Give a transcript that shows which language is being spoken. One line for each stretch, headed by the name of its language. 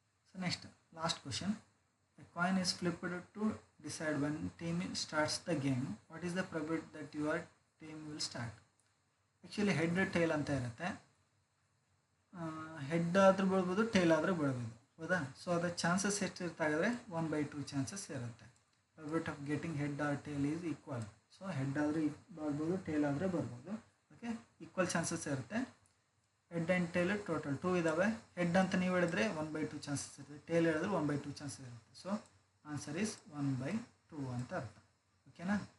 English: So next last question, a coin is flipped to decide when team starts the game. What is the probability that your team will start? Actually head tail
Kannada: ಅಂತ ಇರುತ್ತೆ. Head ಆದರೂ ಬೀಳ್ಬೋದು, tail ಆದರೂ ಬೀಳ್ಬೋದು. ಹೌದಾ? So ಅದರ chances ಎಷ್ಟು ಇರ್ತಾಯಿದ್ರೆ 1/2 chances ಇರುತ್ತೆ.
English: probability of getting head or tail is equal.
Kannada: So head ಆದರೆ ಬರ್ಬೋದು, ಟೇಲ್ ಆದರೆ ಬರ್ಬೋದು, ಓಕೆ, ಈಕ್ವಲ್ ಚಾನ್ಸಸ್ ಇರುತ್ತೆ. ಹೆಡ್ ಆ್ಯಂಡ್ ಟೇಲ್ ಟೋಟಲ್ 2 ಇದ್ದಾವೆ. ಹೆಡ್ ಅಂತ ನೀವು ಹೇಳಿದ್ರೆ 1/2 ಚಾನ್ಸಸ್ ಇರುತ್ತೆ, ಟೇಲ್ ಹೇಳಿದ್ರೆ 1/2 ಚಾನ್ಸಸ್ ಇರುತ್ತೆ.
English: so answer is 1/2
Kannada: ಅಂತ ಅರ್ಥ. ಓಕೆನಾ?